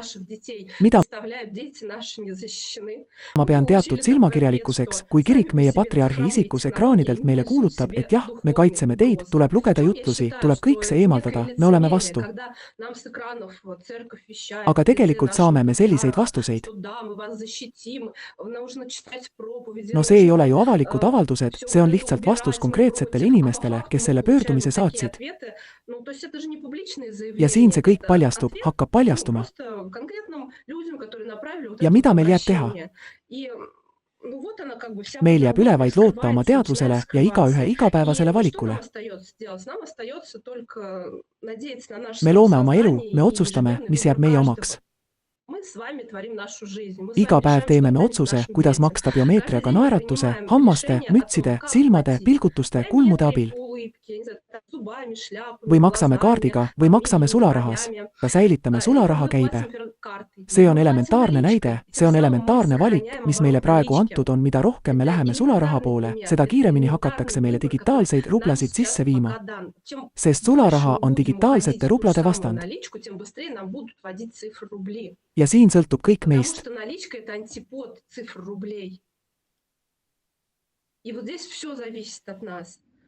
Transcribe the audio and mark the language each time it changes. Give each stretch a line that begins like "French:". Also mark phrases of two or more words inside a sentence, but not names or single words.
Estonian: Mida ma pean teatud silmakirjalikkuseks, kui kirik meie patriarhi isikus ekraanidelt meile kuulutab, et jah, me kaitseme teid, tuleb lugeda jutlusi, tuleb kõik see eemaldada, me oleme vastu. Aga tegelikult saame saame me selliseid vastuseid?
Russian: что да, мы вас защитим, нужно читать проповеди,
Estonian: No see ei ole ju
Russian: нужно,
Estonian: avalikud avaldused,
Russian: всё
Estonian: see on
Russian: вот это
Estonian: lihtsalt vastus
Russian: убирать, мы
Estonian: konkreetsetele
Russian: против.
Estonian: inimestele,
Russian: А по
Estonian: kes
Russian: факту
Estonian: selle
Russian: мы получаем
Estonian: pöördumise
Russian: такие
Estonian: saatsid.
Russian: ответы. Ну, то есть это же не публичные
Estonian: Ja
Russian: заявления,
Estonian: siin see kõik
Russian: это
Estonian: paljastub,
Russian: ответ,
Estonian: hakkab
Russian: ну,
Estonian: paljastuma.
Russian: просто конкретным людям, которые направили вот
Estonian: Ja
Russian: это
Estonian: mida
Russian: вот
Estonian: meil jääb teha?
Russian: обращение. И, ну, вот она как бы вся
Estonian: Meil jääb üle
Russian: подноготная
Estonian: vaid loota oma
Russian: скрывается,
Estonian: teadvusele
Russian: начинает
Estonian: ja igaühe
Russian: скрываться. И
Estonian: igapäevasele
Russian: что нам
Estonian: valikule.
Russian: остается делать? Нам остается только надеяться на наше
Estonian: Me loome oma elu,
Russian: самосознание
Estonian: me
Russian: и
Estonian: otsustame,
Russian: ежедневный
Estonian: mis jääb
Russian: выбор
Estonian: meie
Russian: каждого.
Estonian: omaks.
Russian: Мы с вами творим нашу жизнь. Мы с
Estonian: Iga
Russian: вами
Estonian: päev
Russian: решаем,
Estonian: teeme
Russian: что
Estonian: me
Russian: станет
Estonian: otsuse,
Russian: нашим
Estonian: kuidas
Russian: детям.
Estonian: maksta
Russian: Каждый
Estonian: biomeetriaga
Russian: день мы
Estonian: naeratuse,
Russian: принимаем
Estonian: hammaste,
Russian: решение о
Estonian: mütside,
Russian: том, как
Estonian: silmade,
Russian: платить.
Estonian: pilgutuste, kulmude Biomeetria abil.
Russian: по улыбке, я не знаю, там, зубами, шляпами,
Estonian: Või maksame
Russian: глазами,
Estonian: kaardiga või maksame
Russian: фамилиями,
Estonian: sularahas.
Russian: бровями.
Estonian: Ka säilitame
Russian: Либо
Estonian: sularaha
Russian: мы plатим,
Estonian: käibe.
Russian: например, картой.
Estonian: See
Russian: Либо
Estonian: on
Russian: мы plатим
Estonian: elementaarne
Russian: наличкой.
Estonian: näide,
Russian: И
Estonian: see
Russian: тем
Estonian: on
Russian: самым мы
Estonian: elementaarne valik,
Russian: сохраняем
Estonian: mis meile
Russian: оборот
Estonian: praegu
Russian: налички.
Estonian: antud on, mida rohkem me
Russian: Это
Estonian: läheme sularaha
Russian: элементарный
Estonian: poole,
Russian: пример,
Estonian: seda
Russian: это
Estonian: kiiremini
Russian: элементарный
Estonian: hakatakse meile
Russian: выбор, который
Estonian: digitaalseid
Russian: нам
Estonian: rublasid sisse
Russian: сейчас
Estonian: viima.
Russian: пока дан. Чем
Estonian: Sest
Russian: дальше
Estonian: sularaha
Russian: мы
Estonian: on
Russian: будем
Estonian: digitaalsete
Russian: уходить в ту
Estonian: rublade
Russian: самую
Estonian: vastand.
Russian: наличку, тем быстрее нам будут вводить цифры рублей.
Estonian: Ja siin sõltub kõik
Russian: Потому
Estonian: meist.
Russian: что наличка – это антипод цифр рублей. И вот здесь все зависит от нас.